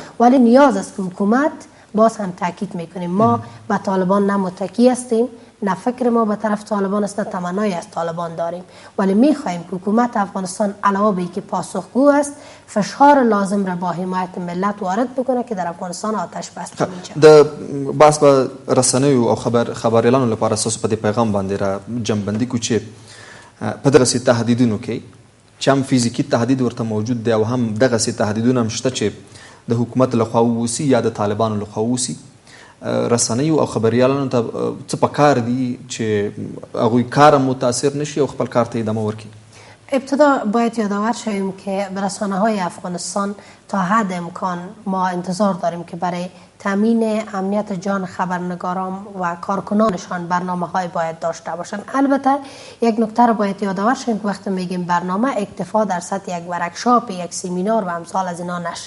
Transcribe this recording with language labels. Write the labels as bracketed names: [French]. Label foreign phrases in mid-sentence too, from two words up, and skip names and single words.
[Persian] ولی نیاز است که حکومت، باز هم تاکید میکنیم، ما به طالبان نه متکی هستیم، نه فکر ما به طرف طالبان است، نه تمنایی از طالبان داریم، ولی میخواهیم که حکومت افغانستان علاوه بر اینکه پاسخگو است، فشار لازم را با حمایت ملت وارد بکنه که در افغانستان آتش بس نمیشه. [Pashto] د بحث به رسنیو او خبریالانو لپاره ستاسو په دې پیغام باندې را جمعبندي کو چې په دغسې تهدیدونو کې چې هم فزیکي تهدید ورته موجود دی او هم دغسې تهدیدونه هم شته چې د حکومت لخوا ووسي یا د طالبانو لخوا ووسي، رسنیو او خبریالانو ته څه پکار دي چې هغوی کار هم متاثر نشي او خپل کار ته ادامه ورکړي؟ [Persian] ابتدا باید یادآور شویم که رسانه‌های افغانستان تا حد امکان ما انتظار داریم که برای تامین امنیت جان خبرنگاران و کارکنانشان برنامه‌های باید داشته باشند. البته یک نکته را باید یادآور شویم که وقتی میگیم برنامه، اکتفا در سطح یک ورکشاپ، یک سمینار و امثال از اینا نشه.